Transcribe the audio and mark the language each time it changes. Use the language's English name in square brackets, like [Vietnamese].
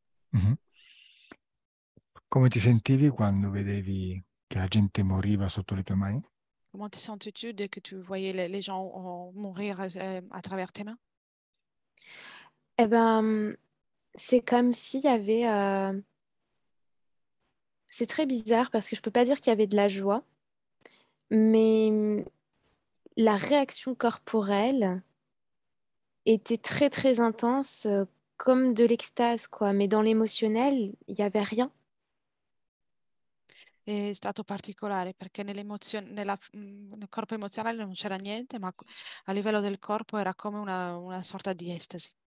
[Italian] Mhm. Come ti sentivi quando vedevi che la gente moriva sotto le tue mani? [French] Comment te sentais-tu dès que tu voyais les gens mourir à travers tes mains? Eh ben, c'est comme s'il y avait... c'est très bizarre parce que je peux pas dire qu'il y avait de la joie, mais la réaction corporelle était très très intense, comme de l'extase, quoi. Mais dans l'émotionnel, il y avait rien. [Italian] È stato particolare perché nel corpo emozionale non c'era niente, ma a livello del corpo era come una sorta di estasi.